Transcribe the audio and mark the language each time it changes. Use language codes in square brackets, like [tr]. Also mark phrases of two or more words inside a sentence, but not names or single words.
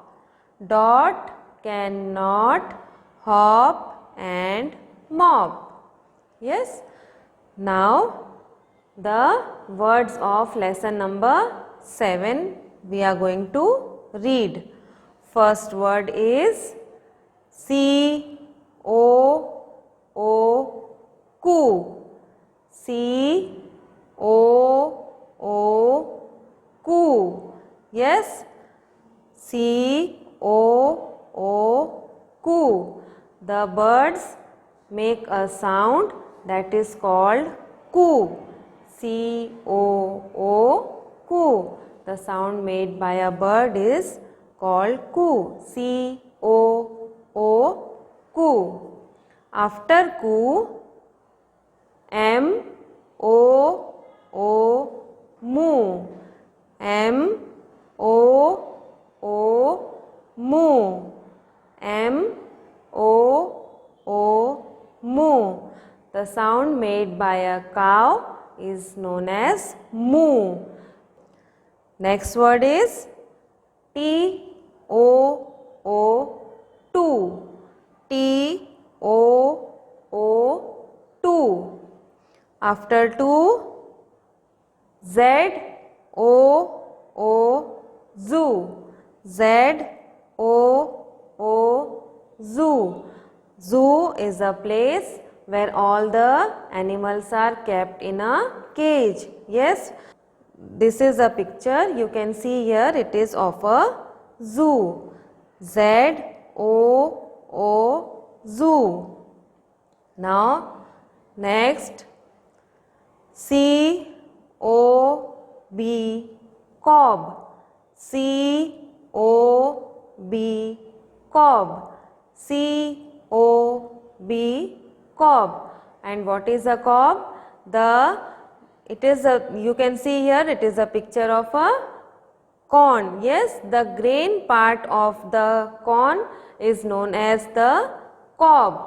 [en] Dot, can, not, hop and mop. Yes. Now the words of lesson number 7 we are going to read. First word is C-O-O, coo. C-O-O, coo. Yes. C-O-O, coo. The birds make a sound that is called coo. C-O-O, coo. The sound made by a bird is called coo. C-O-O, coo. After coo, M-O-O, moo. M-O-O, moo. M-O-O, moo. The sound made by a cow is known as moo. Next word is T-O-O, T-O-O, after two, Z-O-O, zoo. Z-O-O, zoo. Zoo is a place where all the animals are kept in a cage. Yes, this is a picture. You can see here it is of a zoo. Z-O-O, zoo. Now, next, C-O-B, cob. C-O-B, cob. C-O-B, cob. And what is a cob? You can see here it is a picture of a corn. Yes, the grain part of the corn is known as the cob.